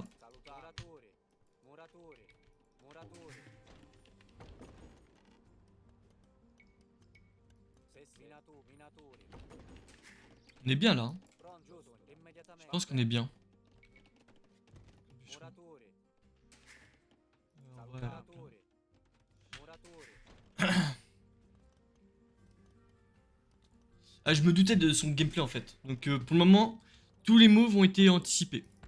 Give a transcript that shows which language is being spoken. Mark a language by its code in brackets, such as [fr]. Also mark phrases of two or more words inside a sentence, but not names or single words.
[it] Salutiamo. Muratori. Muratori. Sì. Minatori. [fr] On est bien là. Hein. [it] Pronto. Immediatamente. [fr] Je pense qu'on est bien. [it] Muratori. [fr] En vrai, [it] Muratori. Muratori. [fr] ah, je me doutais de son gameplay en fait. Donc pour le moment, tous les moves ont été anticipés.